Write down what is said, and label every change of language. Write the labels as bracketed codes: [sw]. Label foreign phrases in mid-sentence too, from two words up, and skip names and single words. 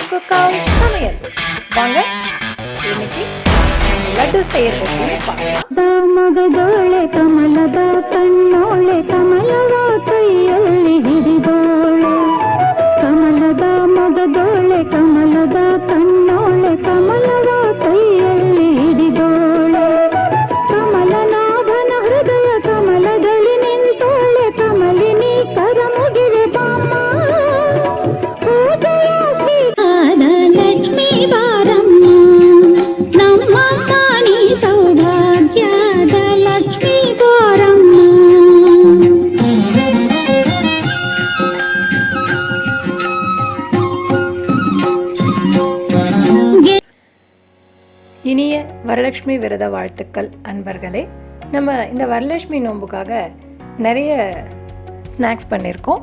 [ta] சமையல். வாங்க இன்னைக்கு லட்டு செய்யறதுக்கு பார்க்கலாம். [kn] ಮಗದೋಳೆ ಕಮಲದ ಕಣ್ಣೋಳೆ ಕಮಲವ ಕೈಯಲ್ಲಿ ಹಿಡಿದೋಳೆ ಕಮಲದ ಮಗದೋಳೆ ಕಮಲದ ಕಣ್ಣೋಳೆ ಕಮಲವ ಕೈಯಲ್ಲಿ ಹಿಡಿದೋಳೆ ಕಮಲನಾಭನ ಹೃದಯ ಕಮಲದಲ್ಲಿ ನಿಂತೋಳೆ ಕಮಲಿನಿ ಕರ ಮುಗಿರೆ ಬಾಮ ಪೂಜೆಯ ಸೀತಾದ ಲಕ್ಷ್ಮೀ ಬಾರಮ್ಮ ನಮ್ಮಮ್ಮ ನೀ ಸೌಭಾಗ್ಯದ ಲಕ್ಷ್ಮೀ ಬಾರಮ್ಮ. [ta] இனிய வரலட்சுமி விரத வாழ்த்துக்கள் அன்பர்களே. நம்ம இந்த வரலட்சுமி நோன்புக்காக நிறைய ஸ்நாக்ஸ் பண்ணியிருக்கோம்.